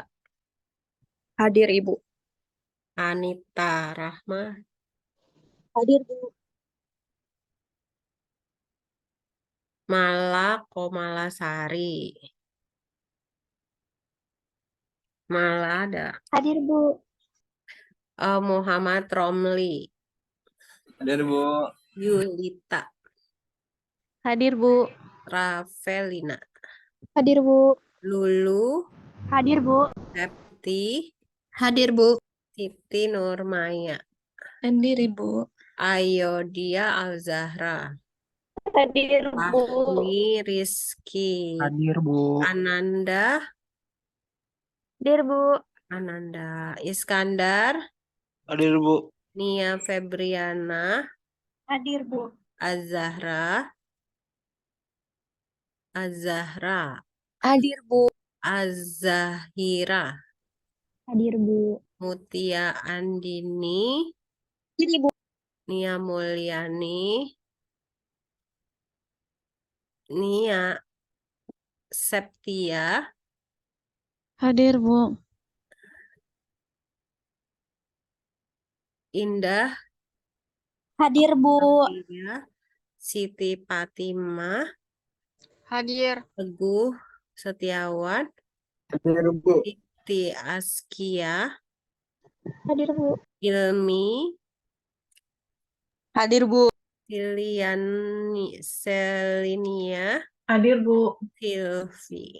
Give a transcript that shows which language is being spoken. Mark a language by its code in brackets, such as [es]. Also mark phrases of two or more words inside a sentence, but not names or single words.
[id] Hadir, Ibu. Anita Rahma, Hadir, Bu. Mala Komalasari. Mala ada. Hadir, Bu. Muhammad Romli, Hadir, Bu. Yulita, Hadir, Bu. Rafelina, Hadir, Bu. Lulu, Hadir, Bu. Septi, Hadir, Bu. Siti Nurmaya, Hadir, Ibu. Ayodia Alzahra, Hadir, Bu. Fahmi Rizky, Hadir, Bu. Ananda, Hadir, Bu. Ananda, Iskandar, Hadir, Bu. Nia Febriana, Hadir, Bu. Azahra, Azahra, Hadir, Bu. Azahira, Hadir, Bu. Mutia Andini, Hadir, Ibu. Nia Mulyani, Nia Septia, Hadir, Bu. Indah Hadir, Bu. Tia, Siti Fatimah, Hadir. Teguh Setiawan, Hadir, Bu. Siti Askia, Hadir, Bu. Ilmi, Hadir, Bu. Selinia, Hadir, Bu. Silvi.